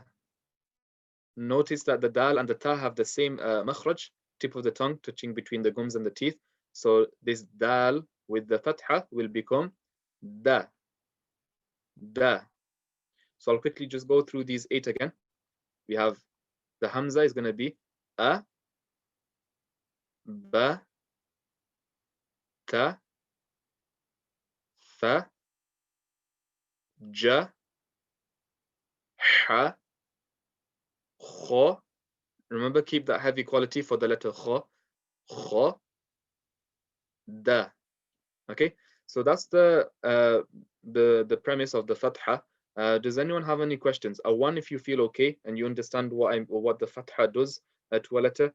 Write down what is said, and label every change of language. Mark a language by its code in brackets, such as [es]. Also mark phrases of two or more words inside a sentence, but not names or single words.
[en] Notice that the dal and the ta have the same makhraj, tip of the tongue touching between the gums and the teeth. So this dal with the fatha will become [ar] دَ، دَ. [en] So I'll quickly just go through these 8 again. We have the hamza is going to be a, [ar] بَ، تَ، ثَ، جَ، حَ، خَ. [en] Remember, keep that heavy quality for the letter [ar] خَ، خَ, [en] da. Okay, so that's the premise of the fatha. Does anyone have any questions? A 1 if you feel okay and you understand what the fatha does to a letter.